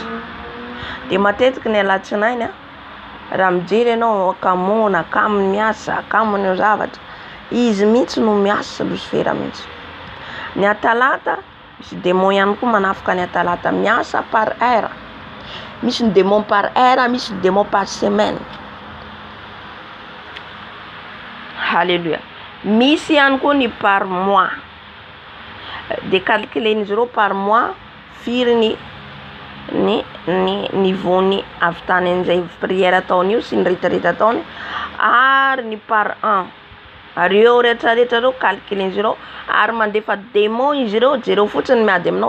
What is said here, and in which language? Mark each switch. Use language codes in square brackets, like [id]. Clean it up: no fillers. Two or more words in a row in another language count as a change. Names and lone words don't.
[mg] De matetiky ny alatsinainy raha mijery ianao akamona, akamony miasa, akamony zavatra, izy mihitsy no miasa Lucifera mihitsy. Ny atalata misy démon ihany koa manafika ny atalata miasa [fr] par heure. [mg] Misy ny [fr] démon par heure, [mg] misy ny [fr] démon par semaine. [mg] Halleluja. Misy ihany koa ny [fr] par mois. [mg] De calculer-n'izy ireo [fr] par mois [mg] firy ny niveau-ny avy tany an'izay prière ataony io sy ny retraretra ataony, ary ny [fr] par an. [mg] Ary eo rehetrarehetra reo calculer-n'izy ireo ary mandefa démon izy ireo, jereo fotsiny miady aminao.